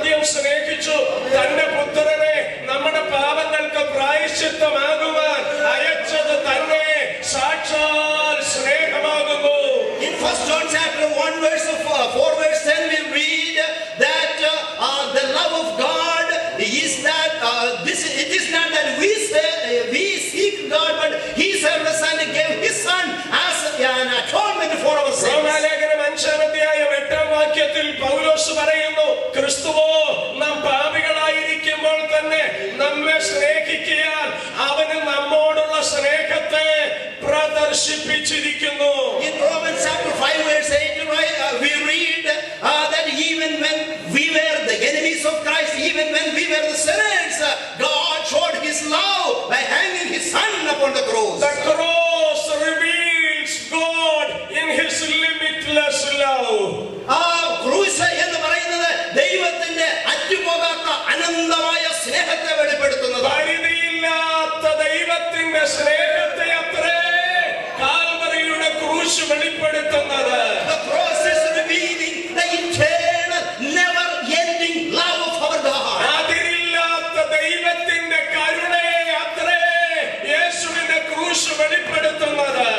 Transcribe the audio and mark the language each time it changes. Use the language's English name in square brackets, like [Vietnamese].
[Malayalam] സ്നേഹിച്ചു, തന്റെ പുത്രനെ നമ്മുടെ പാപങ്ങൾക്ക് പ്രായശ്ചിത്തമാകുവാൻ അയച്ചത് തന്നെ സാക്ഷാൽ സ്നേഹമാകുന്നു. [English] In 1 John chapter 1 verse 4 verse 10 we read that the love of God is that it is not that we seek God, but He sent the Son and gave His Son as an atonement for our sins. [Malayalam] റോമാലേഖനം 5-ാം അധ്യായം 8-ാം വാക്യത്തിൽ പൗലോസ് പറയുന്നു, ക്രിസ്തുവോ നാം പാപികളായിരിക്കുമ്പോൾ തന്നെ നമ്മെ സ്നേഹിക്കാൻ അവന് നമ്മോടുള്ള സ്നേഹത്തെ പ്രദർശിപ്പിച്ചിരിക്കുന്നു. [English] In Romans chapter 5 verse 8 we read that even when we were the enemies of Christ, even when we were the sinners, God showed His love by hanging His Son upon the cross. The cross reveals God in His limitless love. [Malayalam] ക്രൂശ് എന്ന് പറയുന്നത് ദൈവത്തിന്റെ അറ്റുപോകാത്ത അനന്തമായ സ്നേഹത്തെ വെളിപ്പെടുത്തുന്നത്. പരിധിയില്ലാത്ത ദൈവത്തിന്റെ സ്നേഹത്തെ അത്രേ കാൽവരിയുടെ ക്രൂശ് വെളിപ്പെടുത്തുന്നത്. [English] The cross is revealing the eternal, never-ending love of our God. [Malayalam] അതിരില്ലാത്ത ദൈവത്തിന്റെ കരുണയെ അത്രേ യേശുവിന്റെ ക്രൂശ് വെളിപ്പെടുത്തുന്നത്.